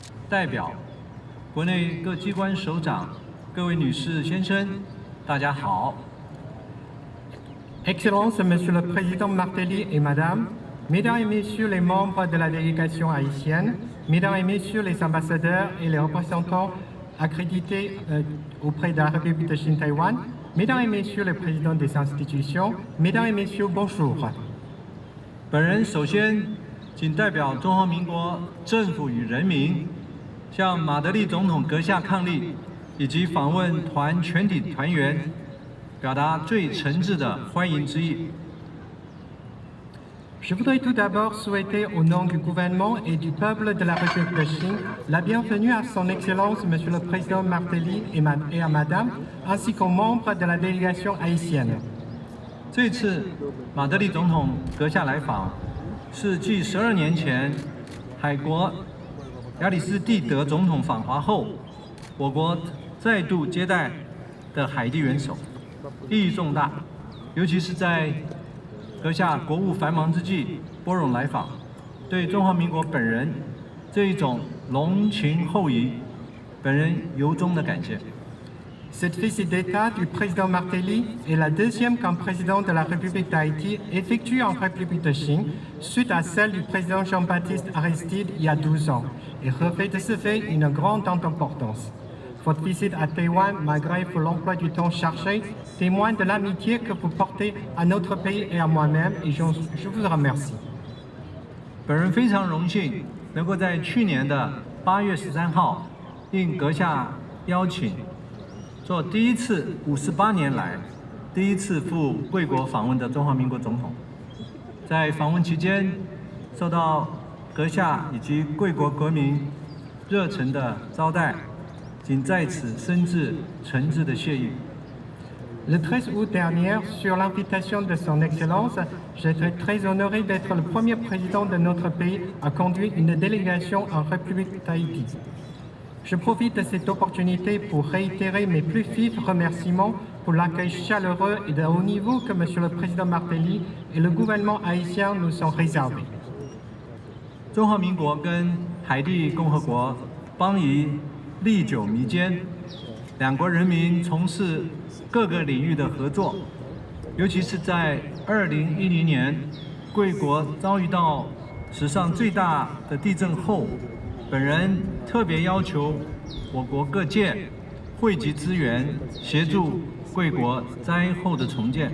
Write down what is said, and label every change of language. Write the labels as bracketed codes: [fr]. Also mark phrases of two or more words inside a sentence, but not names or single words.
[zh] 代表、国内各机关首长、各位女士、先生，大家好。 [fr] Excellences, Monsieur le Président Martelly et Madame, Mesdames et Messieurs les membres de la délégation haïtienne, Mesdames et Messieurs les ambassadeurs et les représentants accrédités auprès de la République de Chine-Taïwan, Mesdames et Messieurs les présidents des institutions, Mesdames et Messieurs, bonjour. [zh] 本人首先仅代表中华民国政府与人民，向马德里总统阁下伉俪以及访问团全体团员，表达最诚挚的欢迎之意。 [fr] Je voudrais tout d'abord souhaiter au nom du gouvernement et du peuple de la République de Chine la bienvenue à son Excellence Monsieur le Président Martelly et à Madame, ainsi qu'aux membres de la délégation haïtienne. [zh] 这次马德里总统阁下来访，是继12年前海国亚里士蒂德总统访华后，我国再度接待的海地元首，意义重大。尤其是在阁下国务繁忙之际拨冗来访，对中华民国本人这一种浓情厚谊，本人由衷的感谢。 [fr] Cette visite d'État du président Martelly est la deuxième qu'un président de la République d'Haïti effectue en République de Chine, suite à celle du président Jean-Baptiste Aristide il y a 12 ans, et revêt de ce fait une grande importance. Votre visite à Taïwan, malgré l'emploi du temps chargé, témoigne de l'amitié que vous portez à notre pays et à moi-même, et je vous remercie. [zh] 本人非常荣幸能够在去年的8月13号，应阁下邀请，做第一次58年来第一次赴贵国访问的中华民国总统。在访问期间，受到阁下以及贵国国民热忱的招待，仅在此深致诚挚的谢意。 [fr] Le 13 août dernier, sur l'invitation de son Excellence, j'étais très honoré d'être le premier président de notre pays à conduire une délégation en République d'Haïti. Je profite de cette opportunité pour réitérer mes plus vifs remerciements pour l'accueil chaleureux et de haut niveau que Monsieur le Président Martelly et le gouvernement haïtien nous ont réservés. [zh] 中华民国跟海地共和国邦谊历久弥坚，两国人民从事各个领域的合作，尤其是在2010年贵国遭遇到史上最大的地震后，本人特别要求我国各界汇集资源，协助贵国灾后的重建。